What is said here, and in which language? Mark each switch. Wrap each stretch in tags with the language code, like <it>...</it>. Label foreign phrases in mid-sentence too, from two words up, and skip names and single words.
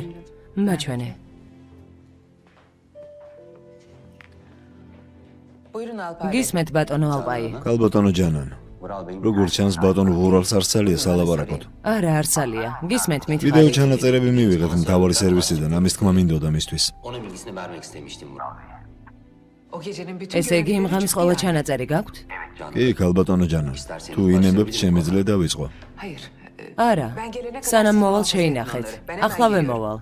<ka>მაჩვენე. გისმენთ ბატონო ალპაი. ქალბატონო ჯანან, როგორც ჩანს ბატონ ვურალს არ სალია სალაპარაკოთ. არა, არსალია. გისმენთ ვიდეო მითხარი. ჩანაწერები მივიღეთ მთავარი სერვისიდან, ამის თქმა მინდოდა მისთვის.</ka> <tr>Onun bilgisini vermek istemiştim Murat Bey. O gecenin bütün</tr> <ka>ესე იგი იმ ღამის ყველა ჩანაწერი გაქვთ? კი, ქალბატონო ჯანან, თუ ინებებთ შემიძლია დავიწყო.</ka> <tr>Hayır.</tr> <ka>არა. სანამ მოვალ შეინახეთ. ახლავე მოვალ.</ka>